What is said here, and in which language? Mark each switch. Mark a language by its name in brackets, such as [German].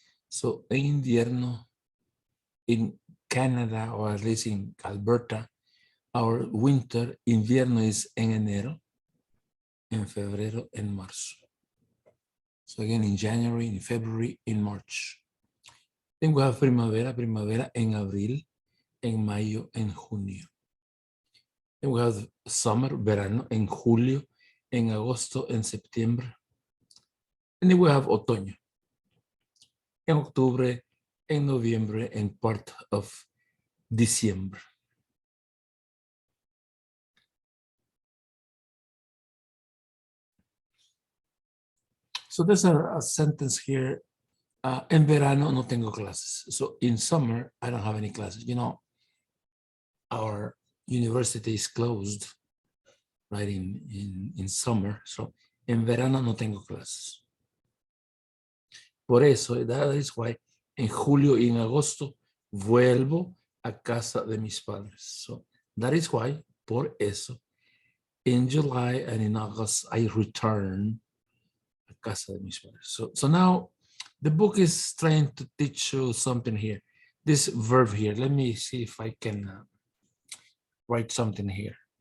[English] So [Spanish] en invierno, [English] in Canada, or at least in Alberta, our winter, invierno is [Spanish] en enero, en febrero, en marzo. [English] So again, in January, in February, in March. Then we have primavera, [Spanish] primavera en abril, en mayo, en junio. [English] Then we have summer, verano, [Spanish] en julio, en agosto, en septiembre. [English] And then we have otoño, [Spanish] en octubre, en noviembre, [English] and part of December. So there's a sentence here. [Spanish] En verano no tengo clases. [English] So in summer, I don't have any classes. You know, our university is closed, right, in summer. [Spanish] So en verano no tengo clases. Por eso, [English] that is why [Spanish] en julio y en agosto vuelvo a casa de mis padres. [English] So that is why, [Spanish] por eso, [English] in July and in August, I return [Spanish] a casa de mis padres. [English] So now the book is trying to teach you something here. This verb here, let me see if I can write something here.